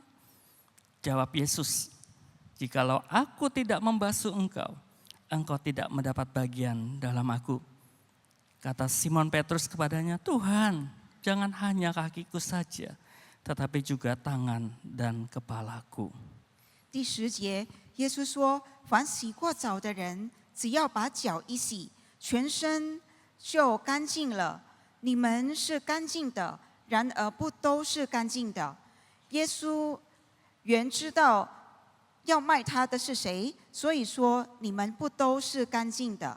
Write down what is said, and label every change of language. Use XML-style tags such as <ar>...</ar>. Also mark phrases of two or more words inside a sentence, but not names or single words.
<id>Jawab Yesus, "Jikalau aku tidak membasuh engkau, engkau tidak mendapat bagian dalam aku." Kata Simon Petrus kepadanya, "Tuhan, jangan hanya kakiku saja, tetapi juga tangan dan kepalaku."</id> <zh>第10节，耶稣说：“凡洗过澡的人，只要把脚一洗，全身就干净了。你们是干净的，然而不都是干净的。” 耶稣原知道要卖他的是谁，所以说你们不都是干净的。</zh>